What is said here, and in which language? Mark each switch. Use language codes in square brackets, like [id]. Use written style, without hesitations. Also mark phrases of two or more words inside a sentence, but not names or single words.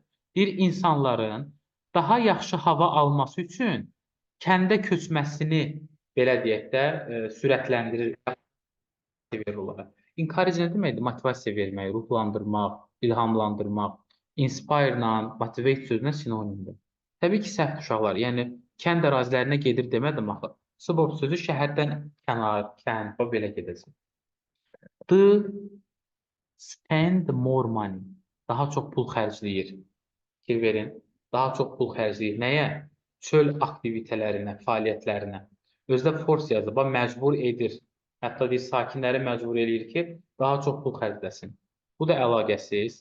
[az] Bir insanların daha yaxşı hava alması üçün kəndə köçməsini belə deyək də sürətləndirir, verir onlara. Encourage nə deməkdir? Motivasiya vermək, ruhlandırmaq, ilhamlandırmaq. Inspire ilə motivate sözünə sinonimdir. Təbii ki, səhv uşaqlar. Yəni kənd ərazilərinə gedir demədim axı. Suburb sözü şəhərdən kənar, kənd, o belə gedəcək. [en] The spend more money. [az] Daha çox pul xərcləyir. Fikir verin. Daha çox pul xərcləyir. Nəyə? Çöl aktivitələrinə, fəaliyyətlərinə. Özdə force yazıb, məcbur edir. Hətta deyir, sakinləri məcbur edir ki, daha çox pul xərcləsin. Bu da əlaqəsiz.